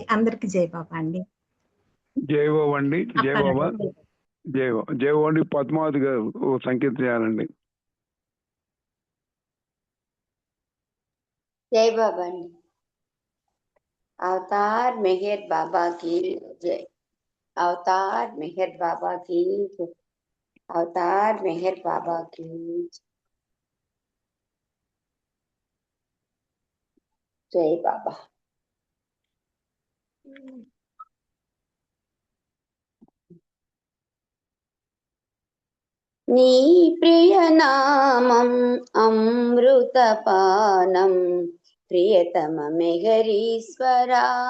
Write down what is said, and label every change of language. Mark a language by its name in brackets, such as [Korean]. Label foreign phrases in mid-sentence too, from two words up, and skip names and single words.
[Telugu] అందరికి జై బాబా అండి. జై బాబా అండి. జై బాబా. జై బాబా. జై బాబా అండి. పద్మావతి గారు సంకేతం చేయాలండి. జై బాబా అండి. [Hindi] అవతార్ మెహర్ బాబా की जय. अवतार मेहर बाबा की जय. अवतार मेहर बाबा की जय बाबा. [Telugu] నీ ప్రియ నామం అమృతపానం ప్రియతమ మెహరీశ్వరా.